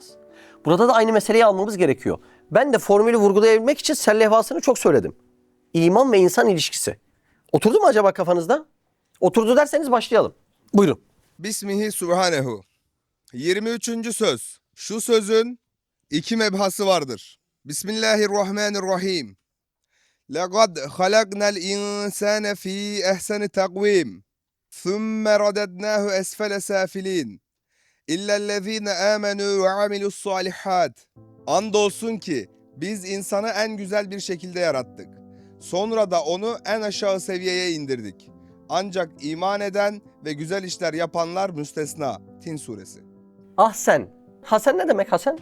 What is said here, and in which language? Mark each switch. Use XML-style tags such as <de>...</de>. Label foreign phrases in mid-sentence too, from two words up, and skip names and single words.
<tr>Burada da aynı meseleyi almamız gerekiyor. Ben de formülü vurgulayabilmek için sellefasını çok söyledim. İman ve insan ilişkisi. Oturdu mu acaba kafanızda? Oturdu derseniz başlayalım. Buyurun.</tr> <ar>باسمه سبحانه. 23. söz.</ar> <tr>Şu sözün iki mebhası vardır.</tr> <ar>بسم الله الرحمن الرحيم. لَقَدْ خَلَقْنَا الْاِنْسَانَ ف۪ي اَحْسَنِ تَقْوِيمٍ ثُمَّ رَدَدْنَاهُ أَسْفَلَ سَافِلِينَ إلا الذين آمنوا وعملوا الصالحات.</ar> <tr>Andolsun ki biz insanı en güzel bir şekilde yarattık. Sonra da onu en aşağı seviyeye indirdik. Ancak iman eden ve güzel işler yapanlar müstesna. Tin suresi. Ahsen. Hasen ne demek Hasen?</tr>